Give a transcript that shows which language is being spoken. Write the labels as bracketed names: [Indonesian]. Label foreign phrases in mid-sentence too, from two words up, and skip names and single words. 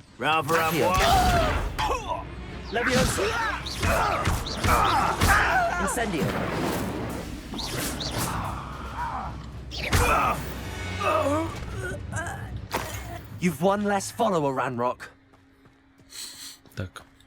[English] Leviosa. Incendio. You've one less follower, Ranrock. [Russian] Так.